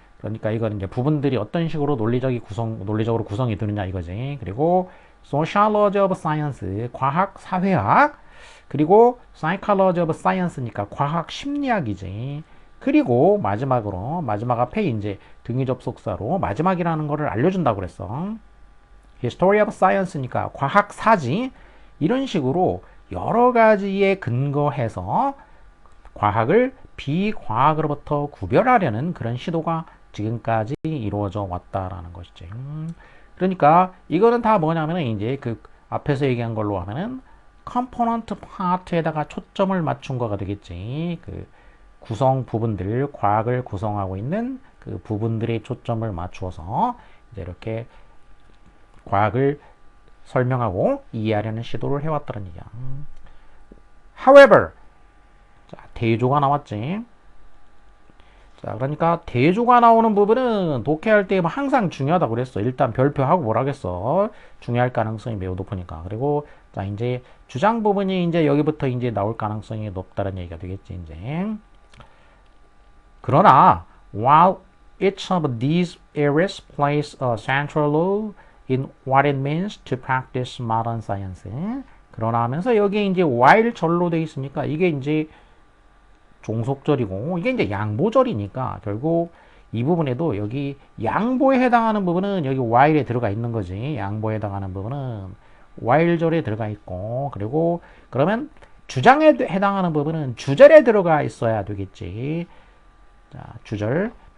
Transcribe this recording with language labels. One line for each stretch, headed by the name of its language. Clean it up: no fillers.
Korean: 그러니까 이거는 이제 부분들이 어떤 식으로 논리적으로 구성이 되느냐 이거지. 그리고 sociology of science, 과학, 사회학. 그리고 psychology of science니까 과학 심리학이지. 그리고 마지막으로 마지막 앞에 이제 등위 접속사로 마지막이라는 거를 알려준다고 그랬어. History of Science니까 과학사지. 이런 식으로 여러 가지에 근거해서 과학을 비과학으로부터 구별하려는 그런 시도가 지금까지 이루어져 왔다라는 것이지. 그러니까 이거는 다 뭐냐면은 이제 그 앞에서 얘기한 걸로 하면은 컴포넌트 파트에다가 초점을 맞춘 거가 되겠지. 그 구성 부분들, 과학을 구성하고 있는 그 부분들의 초점을 맞추어서 이제 이렇게 과학을 설명하고 이해하려는 시도를 해왔다는 얘기야. However, 자, 대조가 나왔지. 자, 그러니까 대조가 나오는 부분은 독해할 때 항상 중요하다고 그랬어. 일단 별표하고 뭐라겠어. 중요할 가능성이 매우 높으니까. 그리고 자, 이제 주장 부분이 이제 여기부터 이제 나올 가능성이 높다는 얘기가 되겠지, 이제.
English: 그러나 while each of these areas plays a central role in what it means to practice modern science.
Korean: 그러나 하면서 여기에 이제 while 절로 되어 있으니까 이게 이제 종속절이고 이게 이제 양보절이니까 결국 이 부분에도 여기 양보에 해당하는 부분은 여기 while에 들어가 있는 거지. 양보에 해당하는 부분은 while절에 들어가 있고 그리고 그러면 주장에 해당하는 부분은 주절에 들어가 있어야 되겠지. 자, 주절.